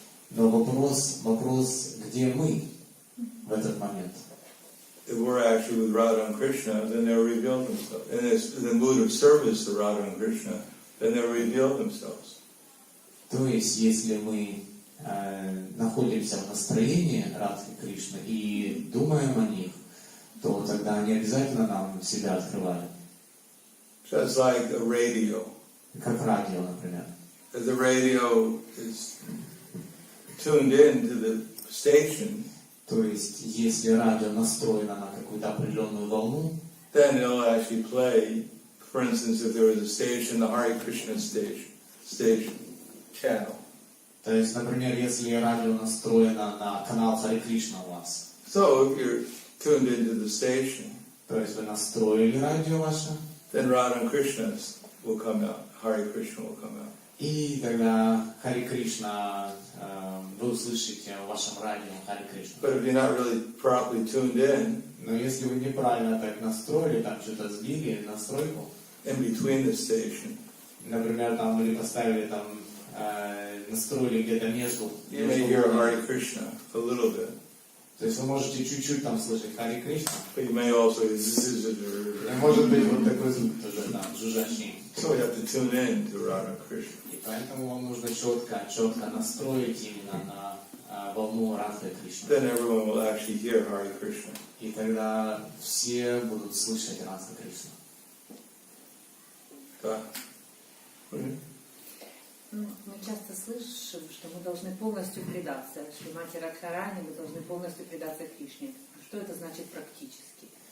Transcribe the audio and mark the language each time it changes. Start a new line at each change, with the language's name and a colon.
Russian: Но вопрос, где мы в этот момент?
English: If we're actually with Radha and Krishna, then they'll reveal themselves. And it's the mood of service to Radha and Krishna, then they'll reveal themselves.
Russian: То есть, если мы находимся в настроении Радхи Кришны и думаем о них, то тогда они обязательно нам себя открывают.
English: Just like a radio.
Russian: Как радио, например.
English: If the radio is tuned in to the station,
Russian: То есть, если радио настроено на какую-то определенную волну,
English: then it'll actually play, for instance, if there was a station, the Hare Krishna station, channel.
Russian: то есть, например, если радио настроено на канал Хари Кришна у вас,
English: So if you're tuned into the station,
Russian: то есть вы настроили радио ваше,
English: then Radha and Krishna will come out. Hare Krishna will come out.
Russian: и тогда Хари Кришна, вы услышите в вашем радио Хари Кришна.
English: But if you're not really properly tuned in
Russian: Но если вы неправильно так настроили, там что-то сбили, настройку,
English: in between the station,
Russian: например, там или поставили там, настроили где-то между,
English: you may hear Hare Krishna a little bit,
Russian: то есть вы можете чуть-чуть там слышать Хари Кришна,
English: but you may also
Russian: и может быть вот такой звук тоже там, жужжащий.
English: so you have to tune in to Radha and Krishna.
Russian: И поэтому вам нужно четко настроить именно на волну Радхи Кришны.
English: Then everyone will actually hear Hare Krishna.
Russian: И тогда все будут слышать Радхи Кришну. Да. Мы часто слышим, что мы должны полностью предаться. Шримати Радхарани, мы должны полностью предаться Кришне. Что это значит практически?